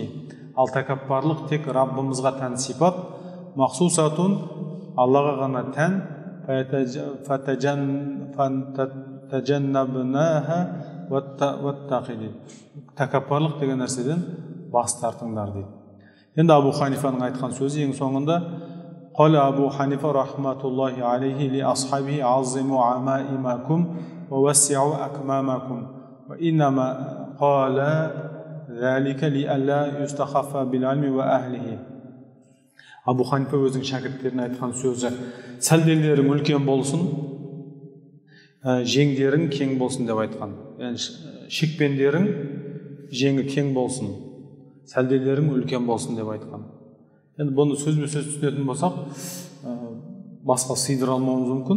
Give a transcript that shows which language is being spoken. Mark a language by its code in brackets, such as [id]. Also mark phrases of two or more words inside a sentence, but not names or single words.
[kk] Ал тәкаппарлық тек Раббымызға тән сипат, махсусатун Аллаға ғана тән, [ar] فتجنبناها واتقي [kk] дейді. Тәкаппарлық деген нәрседен бас тартыңдар дейді. Енді Абу Ханифаның айтқан сөзі ең соңында [ar] قال أبو حنيفة رحمة الله عليه لأصحابه عظموا عمائمكم ووسعوا أكمامكم وإنما قال ذلك لئلا يستخف بالعلم وأهله. Абу Ханифа өзінің шәкірттеріне айтқан сөзі: сәлделерің үлкен болсын, жеңдерің кең болсын деп айтқан. Яғни шекпендерің жеңі кең болсын, сәлделерің үлкен болсын деп айтқан. Енді бұны сөзбе сөз түсінетін болсақ, басқа сыйдыра алмауымыз мүмкін.